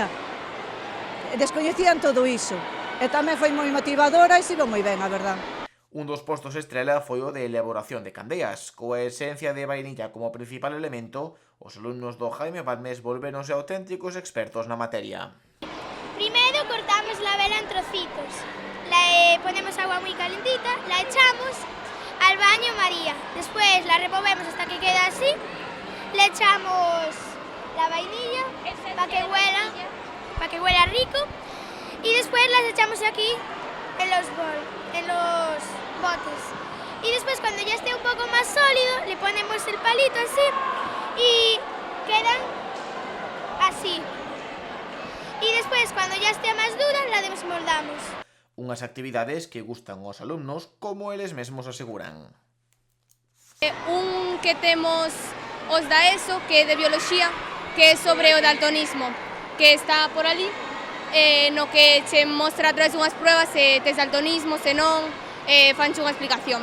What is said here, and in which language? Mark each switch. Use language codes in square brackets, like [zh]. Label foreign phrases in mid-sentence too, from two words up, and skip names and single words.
[gl] Descoñecían todo iso. E tamén foi moi motivadora e estivo moi ben, a verdad. Un dos postos estrela foi o de elaboración de candeas. Coa esencia de vainilla como principal elemento, os alumnos do Jaime Balmes volveronse auténticos expertos na materia. [es] Primeiro cortamos la vela en trocitos. Ponemos agua muy calentita, la echamos al baño María. Después la removemos hasta que queda así. Le echamos la vainilla para que huela rico. Y después las echamos aquí en los botes. Y después, cuando ya esté un poco más sólido, le ponemos el palito así y quedan así. Y después, cuando ya esté más dura, la desmoldamos. [gl] Unhas actividades que gustan aos alumnos, como eles mesmos aseguran. Un que temos os da ESO, que é de bioloxía, que é sobre o daltonismo, que está por ali, no que che mostra a través dunhas pruebas se tes daltonismo, se non, fanche unha explicación.